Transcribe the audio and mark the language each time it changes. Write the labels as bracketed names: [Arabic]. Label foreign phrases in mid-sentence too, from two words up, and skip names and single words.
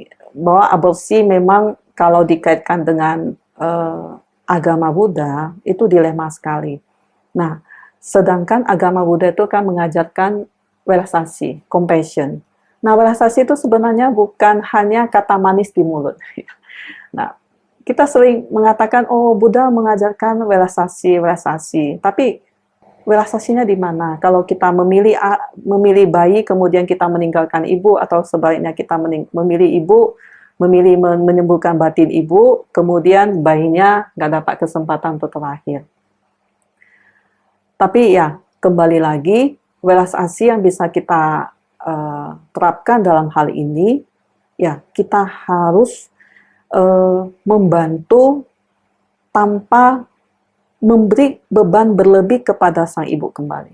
[Indonesian] Bahwa aborsi memang kalau dikaitkan dengan agama Buddha, itu dilema sekali. Nah, sedangkan agama Buddha itu kan mengajarkan welas asih, compassion. Nah, welas asih itu sebenarnya bukan hanya kata manis di mulut. Nah, kita sering mengatakan, oh Buddha mengajarkan welas asih, welas asih. Tapi welas asihnya di mana? Kalau kita memilih bayi, kemudian kita meninggalkan ibu, atau sebaliknya kita memilih ibu, memilih menyembuhkan batin ibu, kemudian bayinya nggak dapat kesempatan untuk terlahir. Tapi ya, kembali lagi, welas asih yang bisa kita terapkan dalam hal ini, ya kita harus membantu tanpa memberi beban berlebih kepada sang ibu kembali.